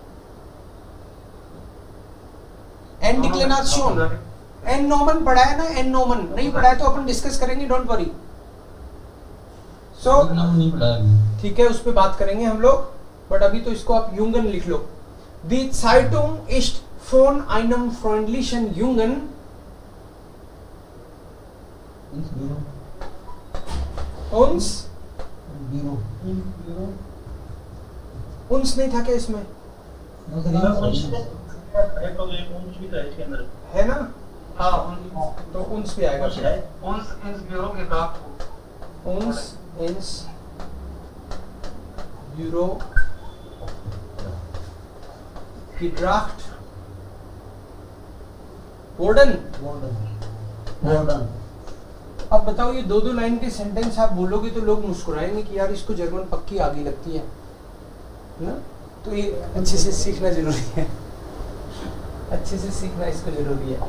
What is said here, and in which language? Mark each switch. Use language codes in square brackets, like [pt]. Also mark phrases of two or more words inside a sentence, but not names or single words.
[de] n-Deklination, n-Nomen [hi] पढ़ा है ना? [de] n-Nomen [hi] नहीं पढ़ा है तो अपन डिस्कस करेंगे, [en] don't worry. [hi] सो नहीं पढ़ा अभी। ठीक है, उस पर बात करेंगे हम लोग, बट अभी तो इसको आप युंगन लिख लो। [de] दी Zeitung ist von einem freundlichen Jungen uns uns [hi] नहीं था क्या इसमें? है ना? तो uns भी आएगा फिर। [de] uns ins Büro gebracht वोर्डन। [hi] अब बताओ, ये दो लाइन के सेंटेंस आप बोलोगे तो लोग मुस्कुराएंगे कि यार इसको जर्मन पक्की आगे लगती है ना? तो ये अच्छे से सीखना जरूरी है, अच्छे से सीखना इसको जरूरी है।